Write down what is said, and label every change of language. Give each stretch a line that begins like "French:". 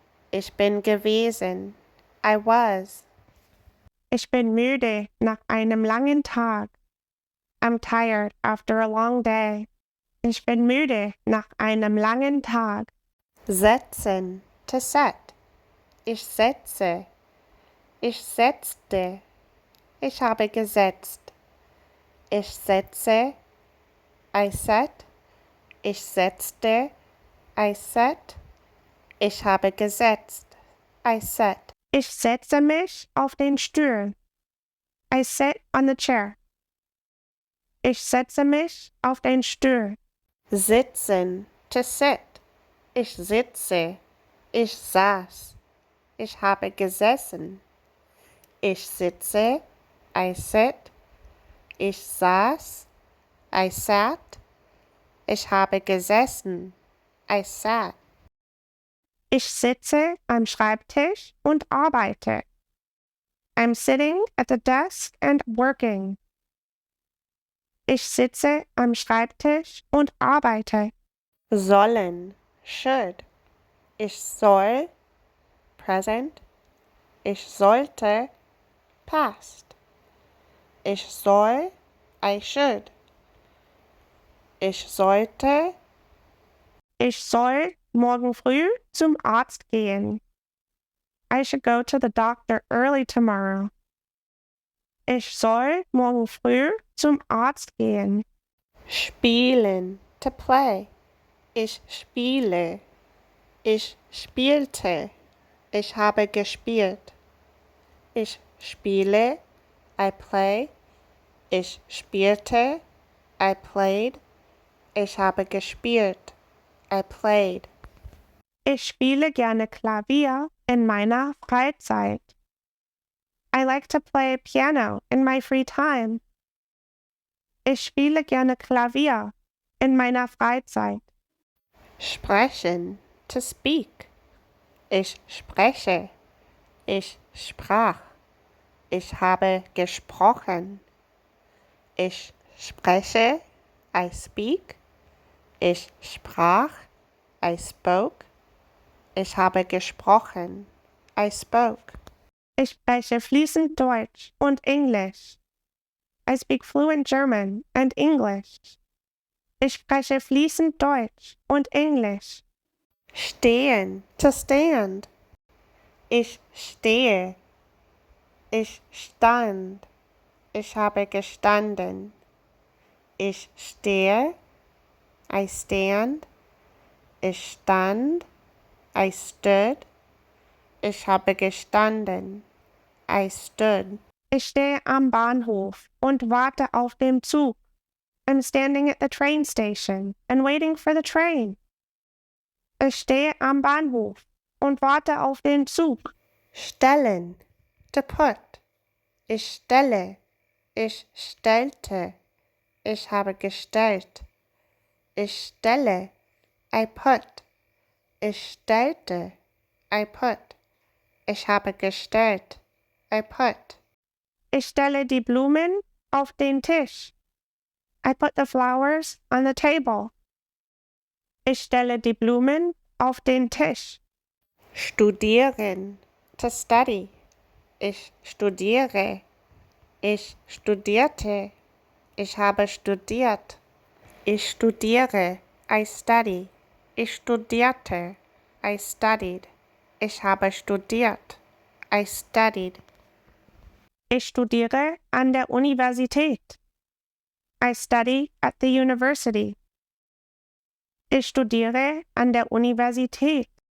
German: Ich bin gewesen.
English: I was.
German: Ich bin müde nach einem langen Tag.
English: I'm tired after a long day.
German: Ich bin müde nach einem langen Tag. Setzen,
English: to set.
German: Ich setze. Ich setzte. Ich habe gesetzt. Ich setze.
English: I set.
German: Ich setzte. I set. Ich habe gesetzt.
English: I set.
German: Ich setze mich auf den Stuhl.
English: I sit on the chair.
German: Ich setze mich auf den Stuhl. Sitzen,
English: to sit.
German: Ich sitze. Ich saß. Ich habe gesessen. Ich sitze.
English: I sit.
German: Ich saß.
English: I sat.
German: Ich habe gesessen.
English: I sat.
German: Ich sitze am Schreibtisch und arbeite.
English: I'm sitting at the desk and working.
German: Ich sitze am Schreibtisch und arbeite. Sollen,
English: should.
German: Ich soll,
English: present.
German: Ich sollte,
English: past.
German: Ich soll,
English: I should.
German: Ich sollte. Ich soll morgen früh zum Arzt gehen.
English: I should go to the doctor early tomorrow.
German: Ich soll morgen früh zum Arzt gehen. Spielen,
English: to play.
German: Ich spiele. Ich spielte. Ich habe gespielt. Ich spiele.
English: I play.
German: Ich spielte.
English: I played.
German: Ich habe gespielt.
English: I played.
German: Ich spiele gerne Klavier in meiner Freizeit.
English: I like to play piano in my free time.
German: Ich spiele gerne Klavier in meiner Freizeit. Sprechen,
English: to speak.
German: Ich spreche. Ich sprach. Ich habe gesprochen. Ich spreche.
English: I speak.
German: Ich sprach.
English: I spoke.
German: Ich habe gesprochen.
English: I spoke.
German: Ich spreche fließend Deutsch und Englisch.
English: I speak fluent German and English.
German: Ich spreche fließend Deutsch und Englisch. Stehen,
English: to stand.
German: Ich stehe. Ich stand. Ich habe gestanden. Ich stehe.
English: I stand.
German: Ich stand.
English: I stood.
German: Ich habe gestanden. I stood. Ich stehe am Bahnhof und warte auf den Zug.
English: I'm standing at the train station and waiting for the train.
German: Ich stehe am Bahnhof und warte auf den Zug. Stellen.
English: To put.
German: Ich stelle. Ich stellte. Ich habe gestellt. Ich stelle.
English: I put.
German: Ich stellte.
English: I put.
German: Ich habe gestellt. I put. Ich stelle die Blumen auf den Tisch.
English: I put the flowers on the table.
German: Ich stelle die Blumen auf den Tisch. Studieren.
English: To study.
German: Ich studiere. Ich studierte. Ich habe studiert. Ich studiere.
English: I study.
German: Ich studierte.
English: I studied.
German: Ich habe studiert.
English: I studied.
German: Ich studiere an der Universität.
English: I study at the university.
German: Ich studiere an der Universität.